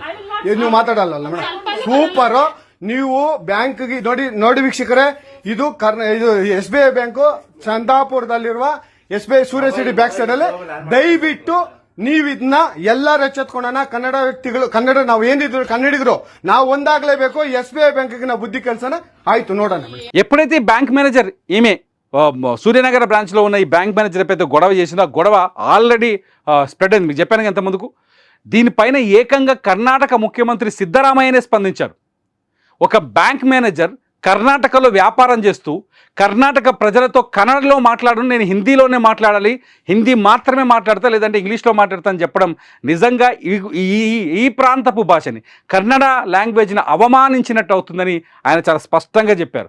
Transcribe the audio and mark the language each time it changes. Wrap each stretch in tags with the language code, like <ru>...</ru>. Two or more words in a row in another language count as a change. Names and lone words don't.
<kn>ನೀವು ಮಾತಾಡಲ್ಲ ಮೇಡಮ್. ಸೂಪರ್. ನೀವು ಬ್ಯಾಂಕ್ಗೆ ನೋಡಿ ವೀಕ್ಷಕರೇ, ಇದು SBI ಬ್ಯಾಂಕು ಚಂದಾಪುರದಲ್ಲಿರುವ SBI ಸೂರ್ಯ ಸಿಟಿ</kn> <en>back side</en> <kn>ಅಲ್ಲಿ. ದಯವಿಟ್ಟು ನೀವು ಇದನ್ನ ಎಲ್ಲರೂ ಎಚ್ಚೆತ್ಕೊಂಡನ ಕನ್ನಡ ವ್ಯಕ್ತಿಗಳು, ಕನ್ನಡ ನಾವು ಏನಿದ್ರು ಕನ್ನಡಿಗರು ನಾವು ಒಂದಾಗಲೇಬೇಕು. SBI ಬ್ಯಾಂಕ್ಗೆ ನಾವು ಬುದ್ಧಿ ಕಲಿಸನ ಆಯಿತು ನೋಡನ.</kn> <te>ఎప్పుడైతే</te> <en>bank manager</en> <te>ఈమె సూర్యనగర బ్రాంచ్లో ఉన్న ఈ</te> <en>bank manager</en> <te>ఎప్పుడైతే గొడవ చేసిందో, ఆ గొడవ</te> <en>already spread</en> <te>అయింది. మీకు చెప్పాను ఎంత ముందుకు. దీనిపైన ఏకంగా కర్ణాటక ముఖ్యమంత్రి సిద్ధరామయ్యనే స్పందించారు. ఒక</te> <en>bank manager</en> <te>కర్ణాటకలో వ్యాపారం చేస్తూ కర్ణాటక ప్రజలతో కన్నడలో మాట్లాడను, నేను హిందీలోనే మాట్లాడాలి, హిందీ మాత్రమే మాట్లాడతా, లేదంటే ఇంగ్లీష్లో మాట్లాడతా అని చెప్పడం నిజంగా ఈ ప్రాంతపు భాషని, కన్నడ లాంగ్వేజ్ని అవమానించినట్టు అవుతుందని ఆయన చాలా స్పష్టంగా చెప్పారు.</te>